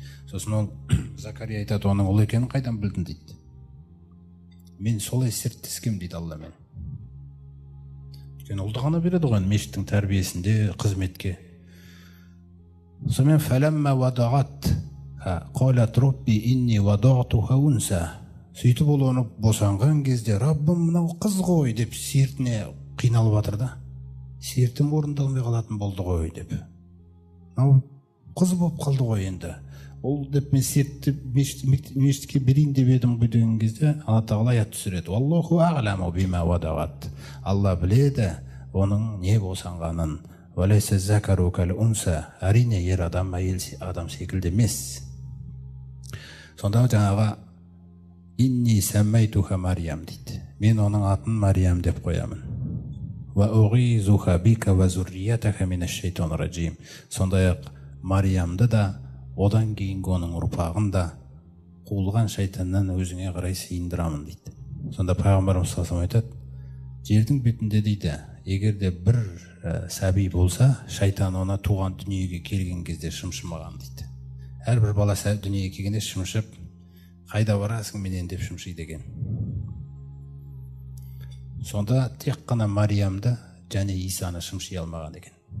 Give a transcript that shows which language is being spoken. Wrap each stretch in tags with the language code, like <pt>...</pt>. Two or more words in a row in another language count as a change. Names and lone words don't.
<kk>Сосын ол Закария айтады, оның ұл екенін қайдан білдің дейді. Мен солай серттескем дейді Алламен. Өйткені ұлды ғана береді ғой мешіттің тәрбиесінде, қызметке.</kk> <ar>Сонымен فلما وضعت قالت رب إني وضعتها أنثى.</ar> <kk>Сөйтіп ол оны босанған кезде, Раббым, мынау қыз ғой деп сертіне қиналып жатыр да. Сертім орындалмай қалатын болды ғой деп. Мынау қыз болып қалды ғой енді. Ол деп мен сертті мешітке берейін деп едім ғой деген кезде, Алла тағала аят түсіреді.</kk> <ar>الله أعلم بما وضعت.</ar> <kk>Алла біледі оның не босанғанын.</kk> <ar>وليس الذكر كالأنثى.</ar> <kk>Әрине ер адам әйел адам секілді емес. Сонда жаңағы</kk> <ar>إني سميتها</ar> <kk>Мариям дейді. Мен оның атын Мариям деп қоямын.</kk> <ar>وأعيذها بك وذريتها من الشيطان الرجيم.</ar> <kk>Сондай-ақ Мариямды да, одан кейінгі оның ұрпағын да қуылған шайтаннан өзіңе қарай сыйындырамын дейді. Сонда пайғамбарымыз</kk> <ar>صلى الله عليه وسلم</ar> <kk>айтады, жердің бетінде дейді, егер де бір сәби болса, шайтан оны туған дүниеге келген кезде шымшымаған дейді. Әрбір бала дүниеге келгенде шымшып, қайда барасың менен деп шымшиды екен. Сонда тек қана Мариямды және Исаны шымши алмаған екен.</kk>